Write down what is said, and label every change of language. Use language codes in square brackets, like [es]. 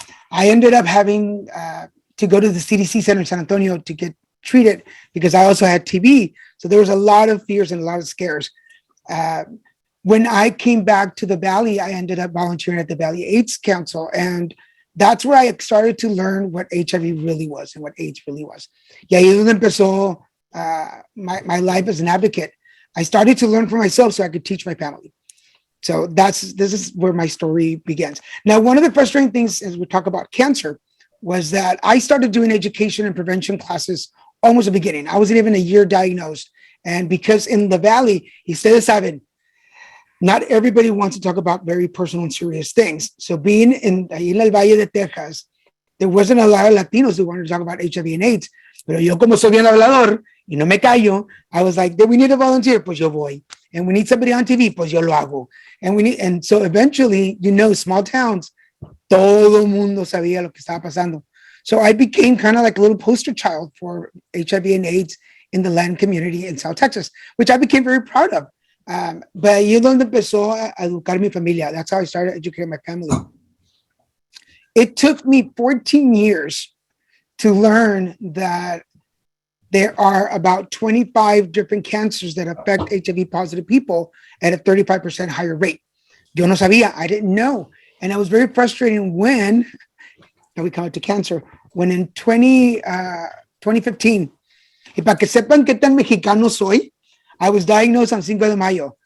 [en] I ended up having to go to the CDC Center in San Antonio to get treated because I also had TB. So there was a lot of fears and a lot of scares. When I came back to the Valley, I ended up volunteering at the Valley AIDS Council. And that's where I started to learn what HIV really was and what AIDS really was. [es] Y ahí es donde empezó [en] my life as an advocate. I started to learn for myself so I could teach my family. So this is where my story begins. Now, one of the frustrating things as we talk about cancer was that I started doing education and prevention classes almost the beginning. I wasn't even a year diagnosed. And because in the Valley, [es] ustedes saben, [en] not everybody wants to talk about very personal and serious things. So being in el Valle de Texas, there wasn't a lot of Latinos who wanted to talk about HIV and AIDS. [es] Pero yo como soy bien hablador y no me callo, [en] I was like, we need a volunteer, [es] pues yo voy. [en] And we need somebody on TV, [es] pues yo lo hago. [en] And so eventually, small towns, [es] todo mundo sabía lo que estaba pasando. [en] So I became kind of like a little poster child for HIV and AIDS in the Latin community in South Texas, which I became very proud of. [es] But ahí es donde empezó a educar mi familia. [en] That's how I started educating my family. It took me 14 years to learn that there are about 25 different cancers that affect HIV positive people at a 35% higher rate. [es] Yo no sabía, [en] I didn't know. And it was very frustrating when, now we come to cancer, when in 2015, [es] y para que sepan qué tan mexicano soy, [en] I was diagnosed on Cinco de Mayo.